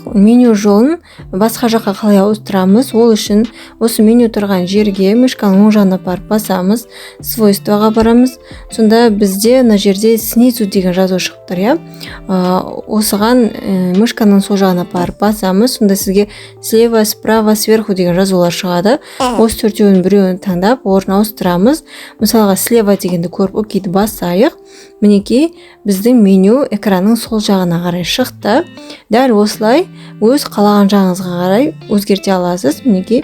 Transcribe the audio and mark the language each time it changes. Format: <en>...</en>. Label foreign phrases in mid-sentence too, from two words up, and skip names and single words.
<kk>Меню жолын басқа жаққа қалай ауыстырамыз? Ол үшін осы меню тұрған жерге мышканың оң жағына барып басамыз, свойствоға барамыз. Сонда бізде мына жерде снизу деген жазу шығып тұр, иә. Осыған мышканың сол жағына барып басамыз. Сонда сізге</kk> <ru>слева, справа, сверху</ru> <kk>деген жазулар шығады. Осы төртеуінің біреуін таңдап, орнын ауыстырамыз. Мысалға слева дегенді көріп, окейді басайық. Мінекей біздің меню экранның сол жағына қарай шықты. Дәл осылай өз қалаған жағыңызға қарай өзгерте аласыз. Мінекей.</kk>